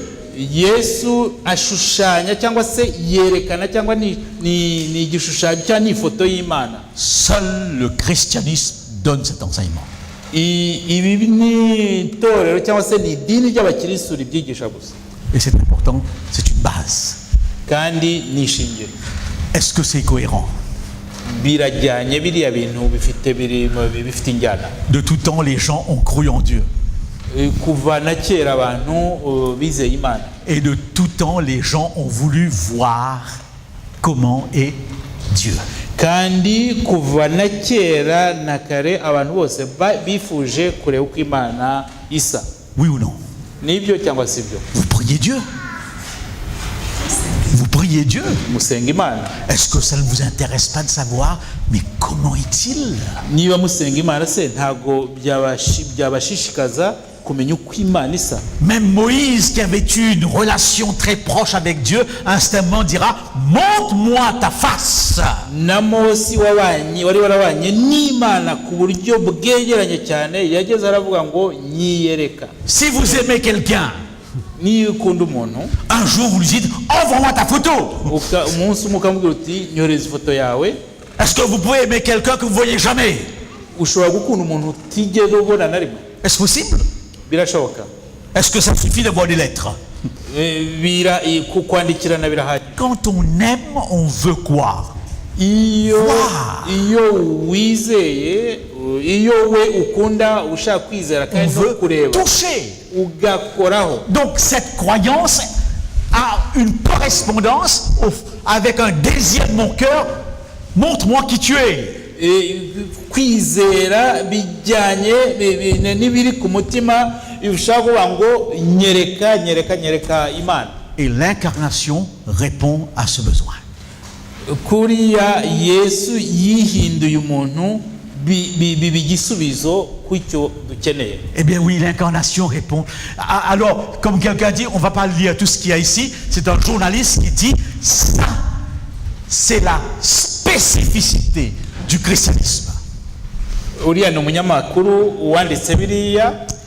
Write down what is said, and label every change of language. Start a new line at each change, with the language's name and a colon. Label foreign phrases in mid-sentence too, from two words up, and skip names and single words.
Kinyarwanda: Yesu ashushanya cyangwa se yerekana cyangwa ni igishushanyo cyangwa ni ifoto y'Imana.
French: Seul le christianisme donne cet enseignement.
Kinyarwanda: Ibi ni itorero cyangwa se ni idini ry'abakirisitu ribyigisha gusa,
French: Et c'est important, c'est une base.
Kinyarwanda: kandi ni ishingiro.
French: Est-ce que c'est cohérent?
Kinyarwanda: birajyanye biriya bintu bifite injyana.
French: De tout temps, les gens ont cru en Dieu.
Kinyarwanda: Kuva na kera abantu bizeye Imana.
French: Et de tout temps, les gens ont voulu voir comment est Dieu.
Kinyarwanda: Kandi kuva na kera na kare abantu bose bifuje kureba uko Imana isa.
French: Oui ou non?
Kinyarwanda: Nibyo cyangwa sibyo?
French: Vous priez Dieu. Vous priez Dieu.
Kinyarwanda: Musenga Imana.
French: Est-ce que ça ne vous intéresse pas de savoir, mais comment est-il?
Kinyarwanda: Niba musenga Imana se ntago byabashishikaza kumenya uko Imana isa.
French: Même Moïse, qui avait eu une relation très proche avec Dieu, instamment dira: montre-moi ta face.
Kinyarwanda: Na Mose wari warabanye n'Imana ku buryo bwegeranye cyane, yageze aravuga ngo nyiyereka.
French: Si vous aimez quelqu'un,
Kinyarwanda: Niyo ukunda umuntu,
French: un jour vous lui dites: envoie-moi ta photo.
Kinyarwanda: Umunsi mukamubwira uti nyoreza ifoto yawe.
French: Est-ce que vous pouvez aimer quelqu'un que vous ne voyez jamais?
Kinyarwanda: Ushobora gukunda umuntu utigeze ubona na rimwe?
French: Est-ce possible?
Kinyarwanda: Birashoboka.
French: Est-ce que ça suffit d'avoir des lettres?
Kinyarwanda: Kwandikirana birahari.
French: Quand on aime, on veut quoi?
Kinyarwanda: Iyo wizeye, iyo we ukunda ushaka kwizera
French: On
Kinyarwanda: kandi no
French: veut
Kinyarwanda: kureba
French: toucher.
Kinyarwanda: ugakoraho.
French: Donc cette croyance a une correspondance avec un désir de mon cœur. Montre-moi qui tu es.
Kinyarwanda: Kwizera bijyanye n'ibiri ku mutima bishaka kuvuga ngo nyereka Imana.
French: Et l'incarnation répond à ce besoin.
Kinyarwanda: Kuriya Yesu yihinduye umuntu bigisubizo kw'icyo dukeneye.
French: Eh bien oui, l'incarnation répond. Alors, comme quelqu'un dit, on ne va pas lire tout ce qu'il y a ici. C'est un journaliste qui dit: ça, c'est la spécificité du christianisme.
Kinyarwanda: Uriya ni umunyamakuru wanditse biriya.